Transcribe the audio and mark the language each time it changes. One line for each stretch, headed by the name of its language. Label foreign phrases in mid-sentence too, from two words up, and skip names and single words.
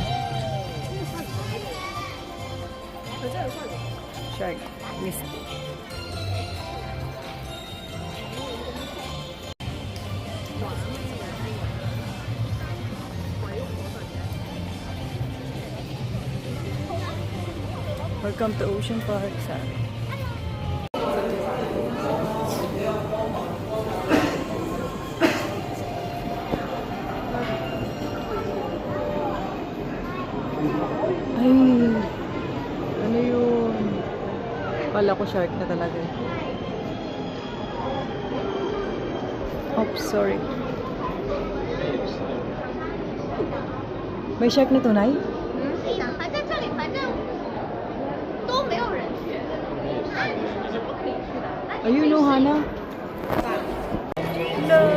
English: Shark. Misty. Welcome to Ocean Park,
Filipino: sabi. Ay, ano yun? Pala ko shark na talaga.
English: Oops, sorry.
Filipino: May shark na tunay?
Chinese: 还在这里，反正都没有人。
Filipino: Ayun, no, Hana. Hello.